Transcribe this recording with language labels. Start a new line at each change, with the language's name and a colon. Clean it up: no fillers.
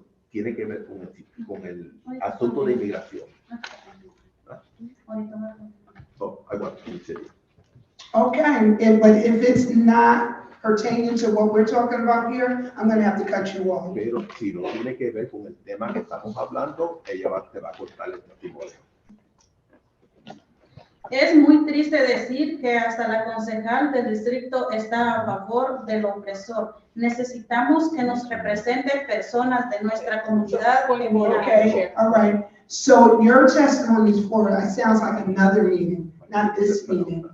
Spanish: Tiene que ver con el asunto de inmigración.
English: So I want to continue. Okay, but if it's not pertaining to what we're talking about here, I'm gonna have to cut you off.
Spanish: Pero si no tiene que ver con el tema que estamos hablando, ella te va a cortar el testimonio. Es muy triste decir que hasta la concejal del distrito está a favor del opresor. Necesitamos que nos represente personas de nuestra comunidad.
English: Okay, all right. So your testimony is for, it sounds like another meeting, not this meeting.